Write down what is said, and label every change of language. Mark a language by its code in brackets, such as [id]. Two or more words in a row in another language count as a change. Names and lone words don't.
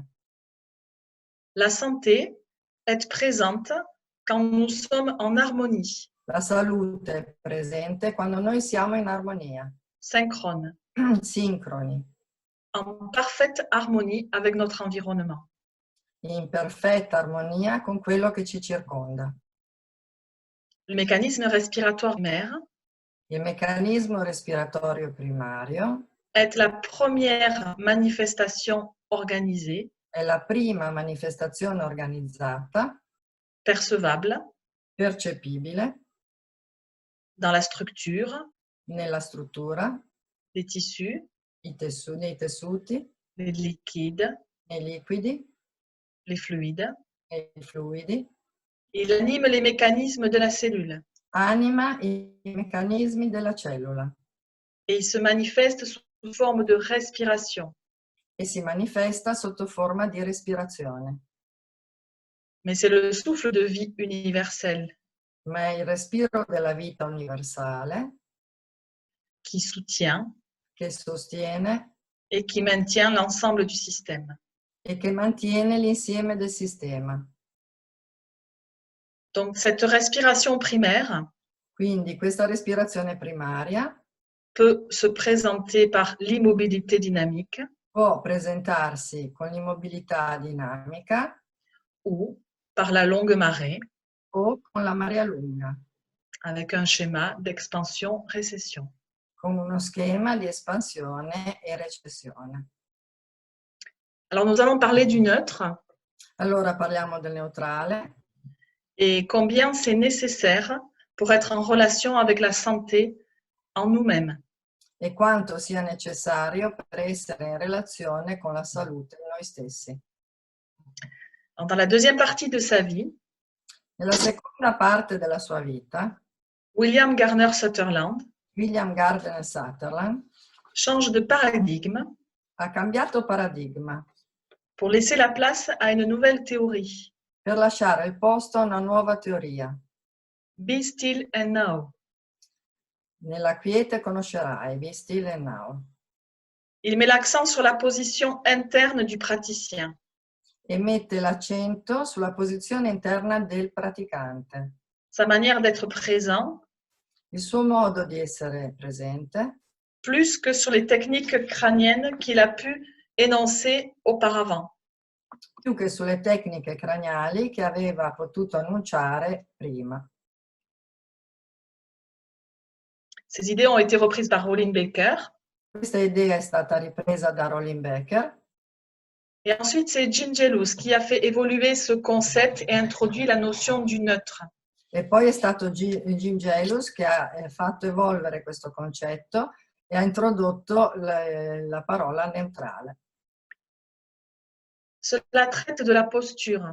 [fr] La santé est présente quand nous sommes en harmonie, [it] La salute è presente quando noi siamo in armonia, [fr] synchrone, [it] sincroni, [fr] en parfaite harmonie avec notre environnement. [it] in perfetta armonia con quello che ci circonda. [fr] Le mécanisme respiratoire primaire [it] Il meccanismo respiratorio primario [fr] est la première manifestation organisée, [it] è la prima manifestazione organizzata, [fr] percevable [it] percepibile [fr] dans la structure [it] nella struttura, [fr] des tissus, [it] nei tessuti, [fr] les liquides, [it] nei liquidi, [fr] les fluides. [it] nei fluidi, [fr] Il anime les mécanismes de la cellule [it] anima i meccanismi della cellula [fr] et il se manifeste sous forme de respiration. [it] e si manifesta sotto forma di respirazione. [fr] Mais c'est le souffle de vie universel [it] Ma è il respiro della vita universale [fr] qui soutient [it] che sostiene [fr] et qui maintient l'ensemble du système. [it] e che mantiene l'insieme del sistema. [fr] Donc cette respiration primaire [it] Quindi questa respirazione primaria [fr] peut se présenter par l'immobilité dynamique [it] può presentarsi con l'immobilità dinamica [fr] ou par la longue marée [it] o con la marea lunga, [fr] avec un schéma d'expansion-récession. [it] con uno schema di espansione e recessione. [fr] Alors nous allons parler du neutre [it] Allora parliamo del neutrale [fr] et combien c'est nécessaire pour être en relation avec la santé en nous-mêmes. [it] e quanto sia necessario per essere in relazione con la salute di noi stessi. [fr] Dans la deuxième partie de sa vie, [it] Nella seconda parte della sua vita, [fr] William Gardner Sutherland [it] William Gardner Sutherland [fr] change de paradigme [it] ha cambiato paradigma [fr] pour laisser la place à une nouvelle théorie. [it] per lasciare il posto a una nuova teoria. [en] Be still and know. [it] Nella quiete conoscerai, [en] be still and now. [fr] Il met l'accent sur la position interne du praticien. [it] E mette l'accento sulla posizione interna del praticante, [fr] Sa manière d'être présent, [it] il suo modo di essere presente, [fr] plus que sur les techniques crâniennes qu'il a pu énoncer auparavant. [it] più che sulle tecniche craniali che aveva potuto annunciare prima. [fr] Ces idées ont été reprises par Rolin Baker. [it] Questa idea è stata ripresa da Rolin Becker [fr] Et ensuite, c'est Jean Gelus qui a fait évoluer ce concept et introduit la notion du neutre. [it] e poi è stato Jim Gelus che ha fatto evolvere questo concetto e ha introdotto la parola neutrale. [fr] Cela traite de la posture,